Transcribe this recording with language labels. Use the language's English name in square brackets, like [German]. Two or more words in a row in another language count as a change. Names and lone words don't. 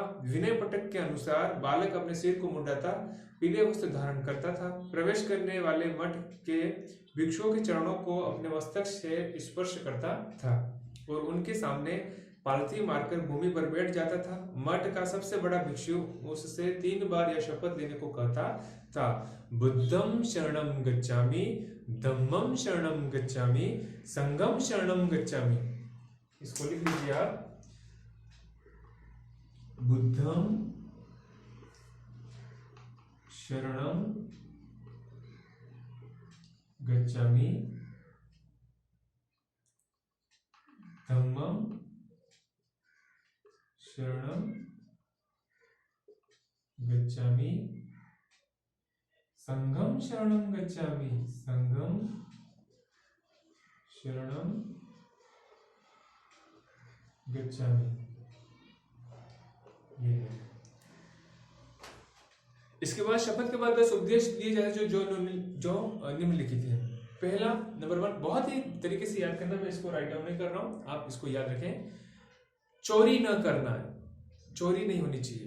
[Hindi] विनय पटक के अनुसार बालक अपने सिर को मुंडाता पीले वस्त्र धारण करता था। प्रवेश करने वाले मठ के भिक्षुओं के चरणों को अपने मस्तक से स्पर्श करता था और उनके सामने पालथी मारकर भूमि पर बैठ जाता था। मठ का सबसे बड़ा भिक्षु उससे 3 बार यह शपथ लेने को कहता था, [Pali] बुद्धं शरणं गच्छामि, धम्मं शरणं गच्छामि, संघं शरणं गच्छामि। [Hindi] इसको लिख लीजिए आप, [Pali] बुद्धं शरणं गच्छामि, धम्मं शरणं गच्छामि, संघं शरणं गच्छामि, संघं शरणं गच्छामि। [Hindi] इसके बाद शपथ के बाद 10 उपदेश दिए जाते जो निम्नलिखित है। पहला, नंबर 1, बहुत ही तरीके से याद करना, मैं इसको [English] write down [Hindi] नहीं कर रहा हूं, आप इसको याद रखें। चोरी न करना है, चोरी नहीं होनी चाहिए।